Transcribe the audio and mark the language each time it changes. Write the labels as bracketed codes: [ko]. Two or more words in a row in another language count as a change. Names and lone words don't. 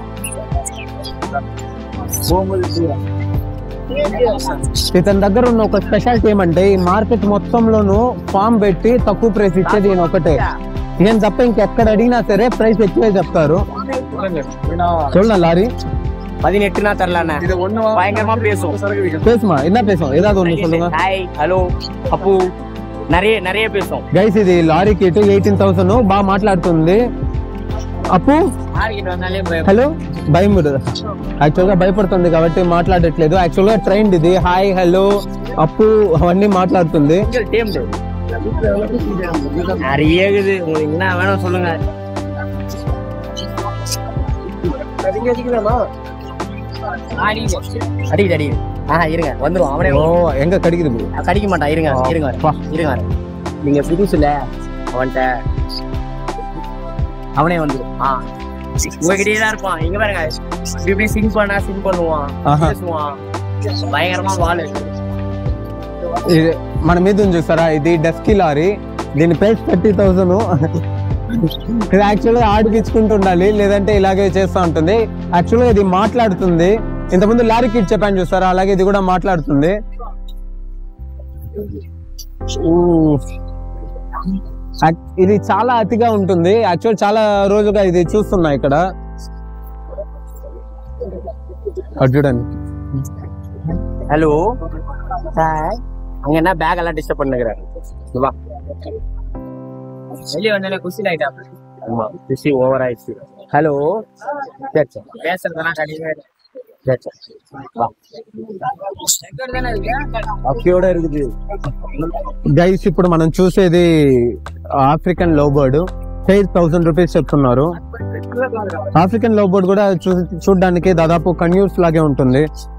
[te] ఇతని దగ్గర ఉన్న ఒక స్పెషాలిటీ ఏమంటే ఈ మార్కెట్ మొత్తంలోనూ ఫామ్ పెట్టి తక్కువ ప్రైస్ ఇచ్చేది ఈయన ఒకటే. నేను తప్ప ఇంకెక్కడ అడిగినా సరే ప్రైస్ ఎక్కువే చెప్తారు. చూడ లారీ [ta] 18 தரலாண்ணே. இது ஒண்ணு பயங்கரமா பேசும். பேசுமா என்ன பேசும்? ஏதாவது ஒண்ணு சொல்லுங்க. ஹாய் ஹலோ అప్పు நிறைய பேசும். [te] గైస్ ఇది లారీ కిట్ 18,000 బాగా మాట్లాడుతుంది. అప్పు హలో భయం యాక్చువల్ గా భయపడుతుంది కాబట్టి మాట్లాడట్లేదు. యాక్చువల్ గా ట్రైండ్ ఇది. హాయ్ హలో అప్పు అవన్నీ మాట్లాడుతుంది. [ta] நிறைய என்ன வேணும் சொல்லுங்க. அடிக்குது இருங்க வந்துரும். அவனே எங்க கடிக்குது? கடிக்க மாட்டான். இருங்க நீங்க புதுசுல அவன்கிட்ட அவனே வந்துடும். உங்ககிட்டயே தான் இருப்பான். இங்க பாருங்க இப்படி சிங் பண்ணுவான் பேசுவான். பயங்கரமா வாழ [te] మన మీద ఉంది చూసారా ఇది డస్కీ లారీ. దీని ప్రైస్ 30,000. ఇది యాక్చువల్ గా ఆడిపించుకుంటూ ఉండాలి, లేదంటే ఇలాగే చేస్తూ ఉంటుంది. యాక్చువల్ గా ఇది మాట్లాడుతుంది. ఇంతకుముందు లారీ కిట్ చెప్పాను చూసారా, అలాగే ఇది కూడా మాట్లాడుతుంది. ఇది చాలా అతిగా ఉంటుంది. యాక్చువల్ చాలా రోజుగా ఇది చూస్తున్నా ఇక్కడ. చూడండి [ta] ஹலோ சார் அங்க என்ன பேக் எல்லாம் டிஸ்டர்ப் பண்ணுகிறாரு. வா வெளியே வந்தாலே குசி ஆயிட்டா. ஆமா குசி ஓவர் ஆயிடுச்சு. ஹலோ பேசுறதெல்லாம் கடிங்க. [te] గైస్ ఇప్పుడు మనం చూసేది ఆఫ్రికన్ లోబర్డ్. 1000 రూపీస్ చెప్తున్నారు. ఆఫ్రికన్ లోబర్డ్ కూడా చూడడానికి దాదాపు కన్యూర్స్ లాగే ఉంటుంది.